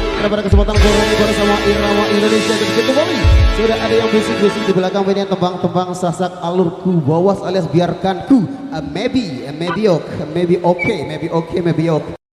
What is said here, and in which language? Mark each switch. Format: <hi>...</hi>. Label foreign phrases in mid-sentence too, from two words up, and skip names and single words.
<id>pada kesempatan ini bersama Irama Indonesia dan kembali sudah ada yang bisik-bisik di belakang ini tembang-tembang sasak</id> <sas>alurku bawas</sas> <id>alias biarkanku</id> <en>maybe okay.</en>